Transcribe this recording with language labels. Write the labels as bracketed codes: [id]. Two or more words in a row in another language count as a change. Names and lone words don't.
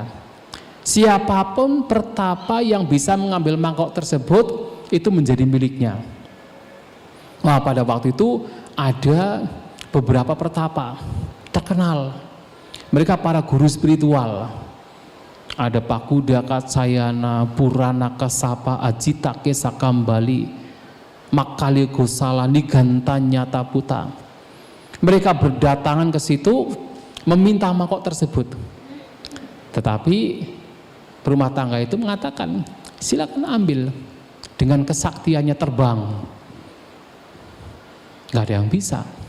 [id] Siapapun pertapa yang bisa mengambil mangkok tersebut itu menjadi miliknya. Nah, pada waktu itu ada beberapa pertapa terkenal. Mereka para guru spiritual. Ada Pakuda Katsayana, Purana Kasapa, Ajita Kesakambali, Makali Gosala, Niganta Nyataputa. Mereka berdatangan ke situ meminta mangkok tersebut. Tetapi berumah tangga itu mengatakan, silakan ambil, dengan kesaktiannya terbang. Gak ada yang bisa.